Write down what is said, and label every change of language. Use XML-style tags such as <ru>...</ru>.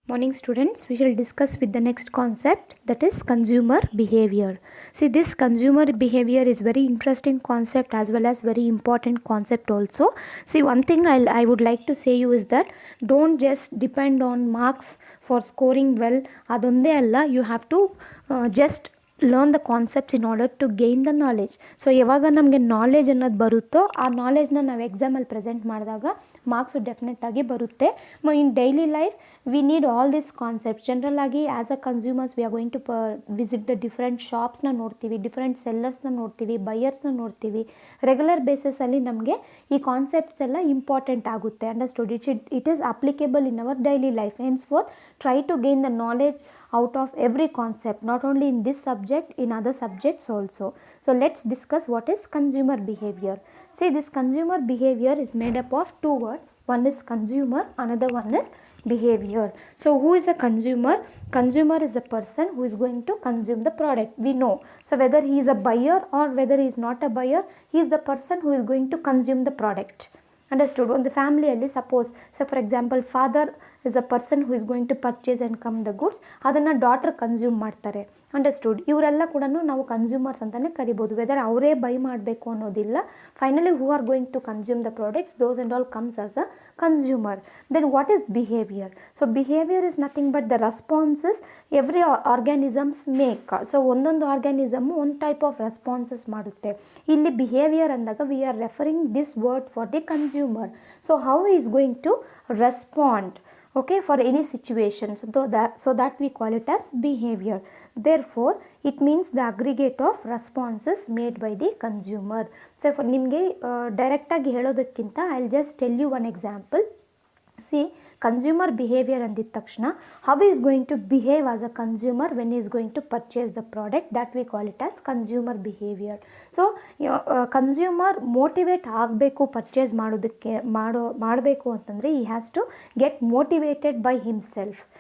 <en>Morning students, we shall discuss with the next concept, that is consumer behavior. See, this consumer behavior is very interesting concept as well as very important concept also. See, one thing I would like to say you is that don't just depend on marks for scoring well. Adonde alla, you have to just learn the concepts in order to gain the knowledge.</en> <kn>So ಯಾವಾಗ ನಮಗೆ knowledge ಅನ್ನೋದು ಬರುತ್ತೋ ಆ ನಾಲೆಜ್ನ ನಾವು ಎಕ್ಸಾಮಲ್ಲಿ present ಮಾಡಿದಾಗ marks ಡೆಫಿನೆಟಾಗಿ ಬರುತ್ತೆ.</kn> <en>In daily life we need all this concept. General ಆಗಿ as a consumers we are going to visit the different ಶಾಪ್ಸ್ನ ನೋಡ್ತೀವಿ, different ಸೆಲ್ಲರ್ಸ್ನ ನೋಡ್ತೀವಿ, ಬೈಯರ್ಸ್ನ ನೋಡ್ತೀವಿ.</en> <kn>ರೆಗ್ಯುಲರ್ ಬೇಸಿಸಲ್ಲಿ ನಮಗೆ ಈ ಕಾನ್ಸೆಪ್ಟ್ಸ್ ಎಲ್ಲ ಇಂಪಾರ್ಟೆಂಟ್ ಆಗುತ್ತೆ.</kn> <en>Understood? It is applicable in our daily life. Henceforth try to gain the knowledge out of every concept, not only in this subject, in other subjects also. So let's discuss what is consumer behavior. See, this consumer behavior is made up of two words. One is consumer, another one is behavior. So who is a consumer? Consumer is a person who is going to consume the product. We know. So whether he is a buyer or whether he is not a buyer, he is the person who is going to consume the product. Understood? ಒಂದು ಫ್ಯಾಮಿಲಿಯಲ್ಲಿ suppose, so for example father is a person who is going to purchase and come the goods,</en> <kn>ಅದನ್ನು daughter consume ಮಾಡ್ತಾರೆ.</kn> <en>Understood?</en> <kn>ಇವರೆಲ್ಲ ಕೂಡ ನಾವು consumers ಅಂತಲೇ ಕರಿಬೋದು. Weather ಅವರೇ ಬೈ ಮಾಡಬೇಕು ಅನ್ನೋದಿಲ್ಲ.</kn> <en>Finally who are going to consume the products, those and all comes as a consumer. Then what is behaviour? So behaviour is nothing but the responses every organisms make.</en> <kn>So ಒಂದೊಂದು organism ಒಂದು type of responses ಮಾಡುತ್ತೆ. ಇಲ್ಲಿ behaviour ಅಂದಾಗ</kn> <en>We are referring this word for the consumer. So how is going to respond, okay, for any situation. So that we call it as behavior. Therefore it means the aggregate of responses made by the consumer. So for</en> <kn>ನಿಮಗೆ direct ಆಗಿ ಹೇಳೋದಕ್ಕಿಂತ</kn> <en>I will just tell you one example. See, consumer behaviour ಅಂದಿದ ತಕ್ಷಣ how is going to behave as a consumer when is going to purchase the product, that we call it as consumer behaviour.</en> <kn>So consumer motivate ಆಗಬೇಕು purchase ಮಾಡೋದಕ್ಕೆ ಮಾಡಬೇಕು ಅಂತಂದರೆ</kn> <en>ಈ has to get motivated by himself.</en>